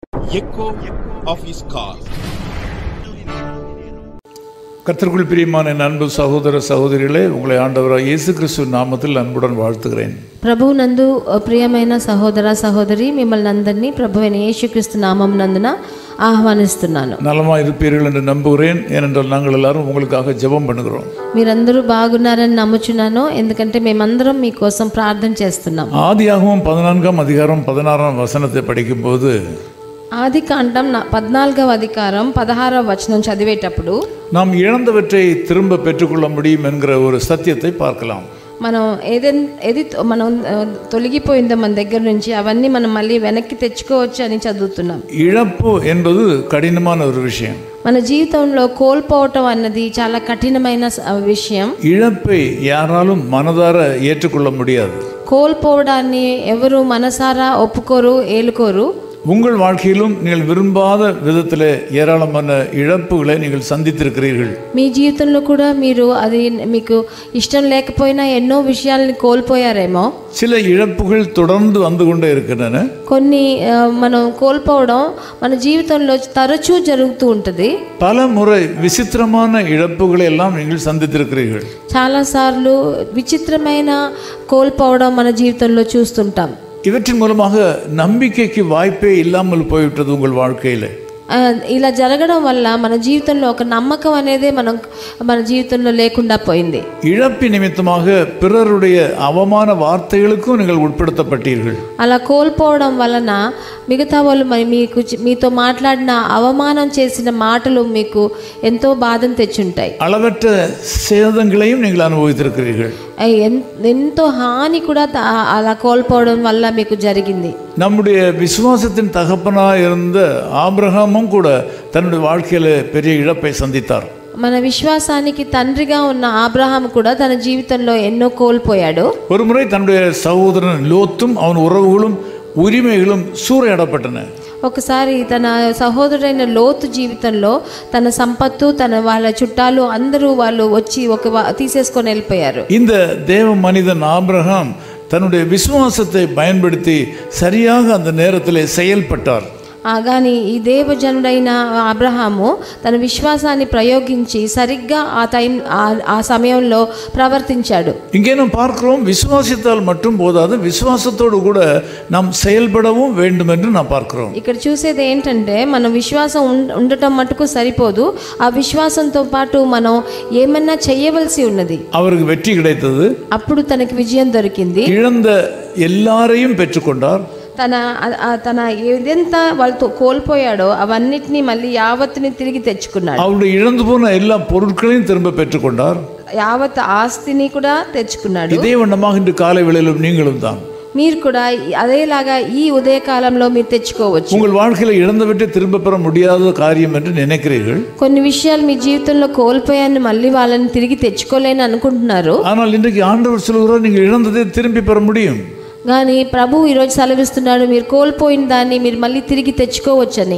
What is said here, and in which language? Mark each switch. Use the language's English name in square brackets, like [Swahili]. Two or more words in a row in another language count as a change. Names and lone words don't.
[English] echo of his call. [Tamil] கர்த்தருக்குள் பிரியமான அன்பு சகோதர சகோதரிகளே, உங்களை ஆண்டவராகிய இயேசு கிறிஸ்துவின் நாமத்தில் அன்புடன் வாழ்த்துகிறேன். [Telugu] ప్రభు నందు ప్రియమైన సహోదర సహోదరి, మిమ్మల్ని అందరినీ ప్రభువైన యేసుక్రీస్తు నామం నందున ఆహ్వానిస్తున్నాను. [Tamil] நலமாக இருப்பீர்கள் என்று நம்புகிறேன். ஏனென்றால் நாங்கள் எல்லாரும் உங்களுக்காக ஜெபம் பண்ணுகிறோம். [Telugu] మీరందరూ బాగున్నారని నమ్ముచున్నాను, ఎందుకంటే మేమందరం మీకోసం ప్రార్థన చేస్తున్నాం. [Tamil] ஆதியாகமம் 14ஆம் அதிகாரம் 16ஆம் வசனத்தை படிக்கும்போது, [Telugu] ఆది కాండం 14వ అధికారం 16వ వచనం చదివేటప్పుడు [Tamil] நாம் இழந்தவற்றை திரும்ப பெற்றுக்கொள்ள முடியும் என்கிற ஒரு சத்தியத்தை பார்க்கலாம். [Telugu] మనం ఏది మనం తొలగిపోయిందో మన దగ్గర నుంచి అవన్నీ మనం మళ్ళీ వెనక్కి తెచ్చుకోవచ్చు అని చదువుతున్నాం. [Tamil] இழப்பு என்பது கடினமான ஒரு விஷயம். [Telugu] మన జీవితంలో కోల్పోవటం అన్నది చాలా కఠినమైన విషయం. [Tamil] இழப்பை யாராலும் மனதார ஏற்றுக்கொள்ள முடியாது. [Telugu] కోల్పోవడాన్ని ఎవరు మనసారా ఒప్పుకోరు, ఏలుకోరు. [Tamil] உங்கள் வாழ்க்கையிலும் நீங்கள் விரும்பாத விதத்தில் ஏராளமான இழப்புகளை நீங்கள் சந்தித்திருக்கிறீர்கள். [Telugu] మీ జీవితంలో కూడా మీరు అది మీకు ఇష్టం లేకపోయినా ఎన్నో విషయాలని కోల్పోయారేమో. [Tamil] சில இழப்புகள் தொடர்ந்து வந்து கொண்டே இருக்கின்றன. [Telugu] కొన్ని మనం కోల్పోవడం మన జీవితంలో తరచూ జరుగుతూ ఉంటుంది. [Tamil] பல முறை விசித்திரமான இழப்புகளை எல்லாம் நீங்கள் சந்தித்திருக்கிறீர்கள். [Telugu] చాలాసార్లు విచిత్రమైన కోల్పోవడం మన జీవితంలో చూస్తుంటాం. [Tamil] இவற்றின் மூலமாக நம்பிக்கைக்கு வாய்ப்பே இல்லாமல் போய்விட்டது உங்கள் வாழ்க்கையில். [Telugu] ఇలా జరగడం వల్ల మన జీవితంలో ఒక నమ్మకం అనేది మన జీవితంలో లేకుండా పోయింది. [Tamil] இழப்பு நிமித்தமாக பிறருடைய அவமான வார்த்தைகளுக்கும் நீங்கள் உட்படுத்தப்பட்டீர்கள். [Telugu] అలా కోల్పోవడం వలన మిగతా వాళ్ళు మీతో మాట్లాడిన అవమానం చేసిన మాటలు మీకు ఎంతో బాధను తెచ్చుంటాయి. [Tamil] அளவற்ற சேதங்களையும் நீங்கள் அனுபவித்திருக்கிறீர்கள். [Telugu] ఎంతో హాని కూడా అలా కోల్పోవడం వల్ల మీకు జరిగింది. [Tamil] நம்முடைய விசுவாசத்தின் தகப்பனாக இருந்த ஆபிரகாமும் கூட தன்னுடைய வாழ்க்கையில பெரிய இழப்பை சந்தித்தார். [Telugu] మన విశ్వాసానికి తండ్రిగా ఉన్న అబ్రహాం కూడా తన జీవితంలో ఎన్నో కోల్పోయాడు. [Tamil] ஒருமுறை தன்னுடைய சகோதரன் லோத்தும் அவன் உறவுகளும் உரிமைகளும் சூறையாடப்பட்டன. [Telugu] ఒకసారి తన సహోదరుడైన లోతు జీవితంలో తన సంపత్తు, వాళ్ళ చుట్టాలు అందరూ వాళ్ళు వచ్చి తీసేసుకొని వెళ్ళిపోయారు. [Tamil] இந்த தேவ மனிதன் ஆபிரகாம் தன்னுடைய விசுவாசத்தை பயன்படுத்தி சரியாக அந்த நேரத்தில் செயல்பட்டார். [Telugu] కానీ ఈ దేవజనుడైన అబ్రహాము తన విశ్వాసాన్ని ప్రయోగించి సరిగ్గా ఆ సమయంలో ప్రవర్తించాడు. [Tamil] இங்கே நாம் பார்க்கிறோம், விசுவாசித்தால் மட்டும் போதாது, விசுவாசத்தோடு கூட நாம் செயல்படவும் வேண்டும் என்று நாம் பார்க்கிறோம். [Telugu] ఇక్కడ చూసేది ఏంటంటే మనం విశ్వాసం ఉండటం మటుకు సరిపోదు, ఆ విశ్వాసంతో పాటు మనం ఏమన్నా చేయవలసి ఉన్నది. [Tamil] அவருக்கு வெற்றி கிடைத்தது. [Telugu] అప్పుడు తనకి విజయం దొరికింది. [Tamil] இழந்த எல்லாரையும் பெற்றுக்கொண்டார். [Telugu] తన ఏదెంత వాళ్ళతో కోల్పోయాడో అవన్నిటినీ మళ్ళీ యావత్తుని తిరిగి తెచ్చుకున్నాడు. [Tamil] அவருடைய இழந்து போன எல்லா பொருட்களையும் திரும்ப பெற்றுக்கொண்டார். [Telugu] యావత్ ఆస్తిని కూడా తెచ్చుకున్నాడు. [Tamil] இதே வண்ணமாக இன்று காலை வேளையிலும் நீங்களும் தான் [Telugu] మీరు కూడా అదేలాగా ఈ ఉదయకాలంలో మీరు తెచ్చుకోవచ్చు. [Tamil] உங்கள் வாழ்க்கையில இழந்தவற்றை திரும்ப பெற முடியாத காரியம் என்று நினைக்கிறீர்கள். [Telugu] కొన్ని విషయాలు మీ జీవితంలో కోల్పోయాన్ని మళ్ళీ వాళ్ళని తిరిగి తెచ్చుకోలేని అనుకుంటున్నారు. [Tamil] ஆனால் இன்றைக்கு ஆண்டவர் சொல்கிறார், நீங்கள் இழந்ததை திரும்பி பெற முடியும். [Telugu] కానీ ప్రభు ఈరోజు సెలవిస్తున్నాడు, మీరు కోల్పోయిన దాన్ని మీరు మళ్ళీ తిరిగి తెచ్చుకోవచ్చని.